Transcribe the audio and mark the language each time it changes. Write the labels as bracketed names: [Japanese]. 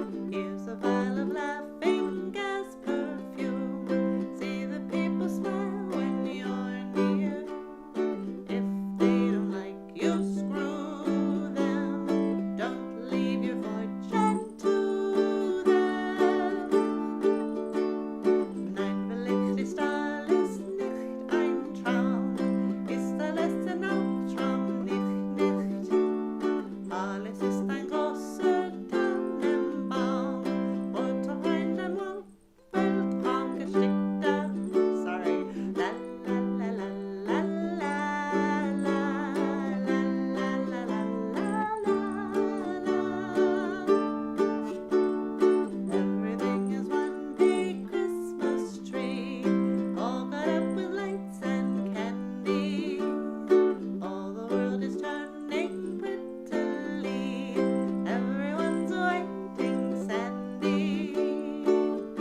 [English] Here's a vial of laughing gas perfume. See the people smile when you're near. If they don't like you, screw them. Don't leave your fortune to them. [German] Nein, vielleicht ist alles nicht ein Traum. Ist alles ein Albtraum, nicht. Alles ist ein großer Tannenbaum. Unter einem Weltraum gestickter. [English] Sorry. La la la la la la la la la la la la. Everything is one big Christmas tree, all got up with lights and candy. All the world is turning prettily. Everyone's waiting, Sandy.